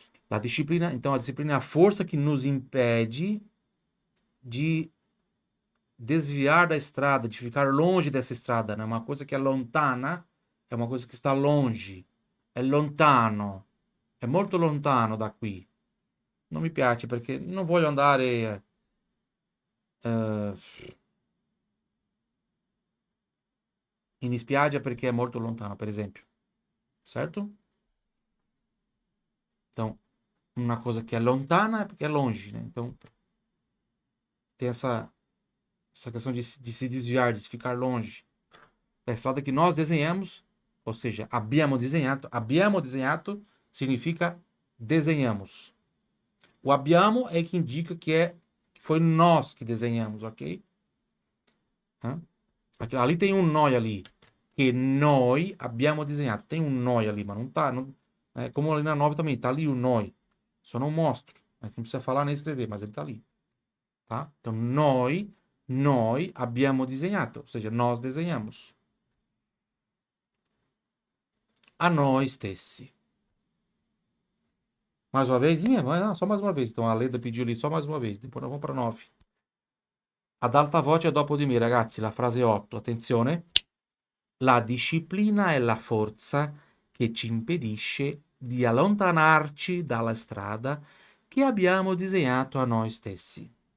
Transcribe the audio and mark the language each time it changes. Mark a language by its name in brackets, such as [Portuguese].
[Portuguese] A disciplina, então a disciplina é a força que nos impede de desviar da estrada, de ficar longe dessa estrada, né? Uma coisa que é lontana é uma coisa que está longe. [Italian] É lontano. è molto lontano da qui. Non mi piace perché non voglio andare eh, in spiaggia perché è molto lontano, per esempio. Certo? [Portuguese] Então, uma coisa que é lontana é porque é longe, né? Então, tem essa questão de se desviar, de ficar longe da estrada que nós desenhamos, ou seja, [Italian] abbiamo desenhato [Portuguese] significa desenhamos. O abbiamo é que indica que foi nós que desenhamos, ok? Hã? Ali tem um noi ali, que [Italian] noi abbiamo disegnato. [Portuguese] Tem um noi ali, mas não tá. Não, é como ali na 9 também, tá ali o noi. Só não mostro. A gente não precisa falar nem escrever, mas ele tá ali. Tá? Então, [Italian] noi abbiamo disegnato, [Portuguese] ou seja, nós desenhamos. [Italian] A noi stessi. [Portuguese] Mais uma vez? Só mais uma vez. Então, a Leda pediu ali só mais uma vez. Depois nós vamos para 9. [Italian] Ad alta voce dopo di me, ragazzi, la frase 8. Attenzione. La disciplina è la forza che ci impedisce di allontanarci dalla strada che abbiamo disegnato a noi stessi.